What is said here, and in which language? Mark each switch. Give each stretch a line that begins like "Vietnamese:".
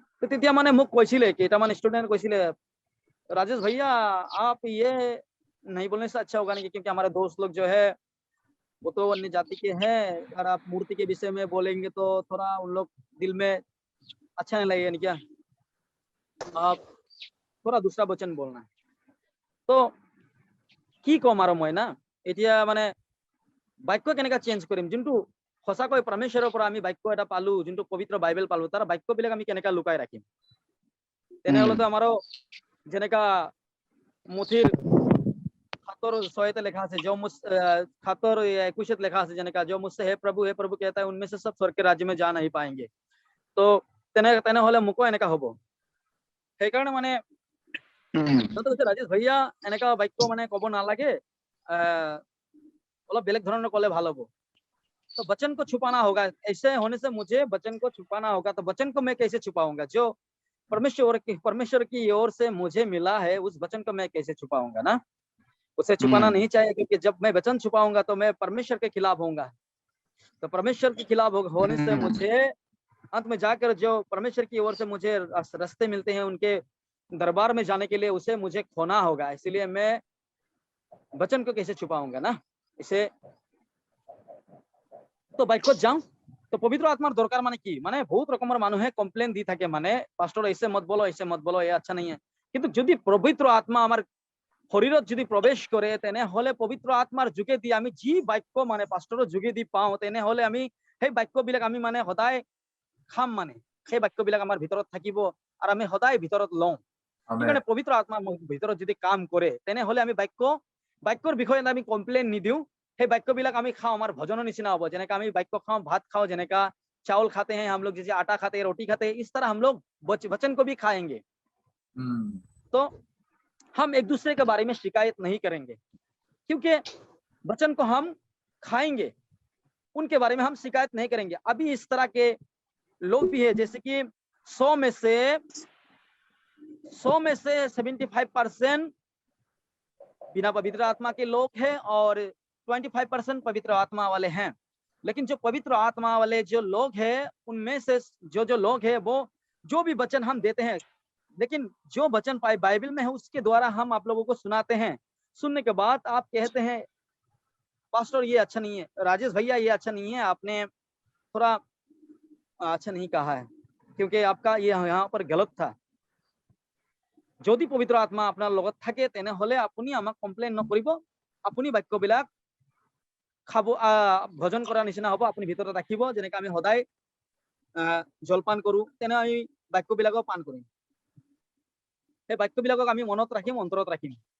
Assamese: তেতিয়া মানে মোক কৈছিলে, কেইটামান ষ্টুডেণ্ট কৈছিলে,
Hindi: राजेश भैया आप ये नहीं बोलने से अच्छा होगा नहीं, क्योंकि हमारे दोस्त लोग जो है वो तो अन्य जाति के हैं, अगर आप मूर्ति के विषय में बोलेंगे तो थोड़ा उन लोग दिल में अच्छा नहीं लगेगा, नहीं क्या, आप थोड़ा दूसरा वचन बोलना है।
Assamese: तो কি কম আৰু মই না, এতিয়া মানে বাক্য কেনেকা চেঞ্জ কৰিম, যোনটো সঁচাকৈ পৰমেশ্বৰৰ পৰা আমি বাক্য এটা পালো, যোনটো পবিত্ৰ বাইবেল পালো, তাৰ বাক্যবিলাক আমি কেনেকা লুকাই ৰাখিম। তেনেহ'লেতো আমাৰো যেনেকা মুঠিৰ 7:6 লেখা আছে,
Hindi: जो मुझ 7:21
Assamese: লেখা আছে, যেনেকা
Hindi: जो मुझसे हे प्रभु कहता है उनमें से सब स्वर्ग के राज्य में जा नहीं पाएंगे।
Assamese: तो তেনেহ'লে মোকো এনেকা হ'ব। সেইকাৰণে মানে राजेश भैया এনেকা বাক্য মানে ক'ব নালাগে, অলপ बेलेग ধৰণৰ ক'লে ভাল হ'ব।
Hindi: तो वचन को छुपाना होगा, ऐसे होने से मुझे वचन को छुपाना होगा। तो वचन को मैं कैसे छुपाऊंगा, जो परमेश्वर की ओर से मुझे मिला है, उस वचन को मैं कैसे छुपाऊंगा ना, उसे छुपाना नहीं चाहिए, क्योंकि जब मैं वचन छुपाऊंगा तो मैं परमेश्वर के खिलाफ होऊंगा। तो परमेश्वर के खिलाफ होने से मुझे अंत में जाकर जो परमेश्वर की ओर से मुझे रास्ते मिलते हैं, उनके दरबार में जाने के लिए उसे मुझे खोना होगा। इसलिए मैं वचन को कैसे छुपाऊंगा ना, इसे तो बाइकत যাওঁ।
Assamese: তো পবিত্ৰ আত্মাৰ দৰকাৰ মানে কি, মানে বহুত ৰকমৰ মানুহে কমপ্লেইন দি থাকে, মানে পাষ্টৰ
Hindi: ऐसे मत बोलो, ऐसे मत बोलो, ये अच्छा नहीं है।
Assamese: কিন্তু যদি পবিত্ৰ আত্মা আমাৰ শৰীৰত যদি প্ৰৱেশ কৰে, তেনেহ'লে পবিত্ৰ আত্মাৰ যোগেদি আমি যি বাক্য মানে পাষ্টৰৰ যোগেদি পাওঁ, তেনেহ'লে আমি সেই বাক্যবিলাক আমি মানে সদায় খাম, মানে সেই বাক্যবিলাক আমাৰ ভিতৰত থাকিব আৰু আমি সদায় ভিতৰত লওঁ। সেইকাৰণে পবিত্ৰ আত্মা ভিতৰত যদি কাম কৰে, তেনেহ'লে আমি বাক্যৰ বিষয়ে আমি কমপ্লেইন নিদিওঁ, সেই বাক্যবিলাক আমি খাওঁ, আমাৰ ভজনৰ নিচিনা হ'ব। যেনেকা আমি বাক্য খাওঁ, ভাত খাওঁ, যেনেকা
Hindi: चावल खाते हैं हम लोग, जैसे आटा खाते हैं, रोटी खाते हैं, इस तरह हम लोग वचन को भी खाएंगे। तो हम एक दूसरे के बारे में शिकायत नहीं करेंगे, क्योंकि वचन को हम खाएंगे, उनके बारे में हम शिकायत नहीं करेंगे। अभी इस तरह के लोग भी है, जैसे कि 100 में से 75% बिना पवित्र आत्मा के लोग हैं और 25% पवित्र आत्मा वाले हैं। लेकिन जो पवित्र आत्मा वाले जो लोग हैं, उनमें से जो लोग हैं, वो जो भी वचन हम देते हैं, लेकिन जो वचन बाइबल में है उसके द्वारा हम आप लोगों को सुनाते हैं। सुनने के बाद आप कहते हैं पास्टर ये अच्छा नहीं है, राजेश भैया ये अच्छा नहीं है, आपने थोड़ा अच्छा नहीं कहा है, क्योंकि आपका ये यहाँ पर गलत था।
Assamese: যদি পবিত্ৰ আত্মা আপোনাৰ লগত থাকে, তেনেহ'লে আপুনি আমাক কমপ্লেইন নকৰিব, আপুনি বাক্যবিলাক খাব, ভজন কৰাৰ নিচিনা হ'ব, আপুনি ভিতৰত ৰাখিব। যেনেকৈ আমি সদায় জলপান কৰোঁ, তেনে আমি বাক্যবিলাকো পান কৰিম, সেই বাক্যবিলাকক আমি মনত ৰাখিম, অন্তৰত ৰাখিম।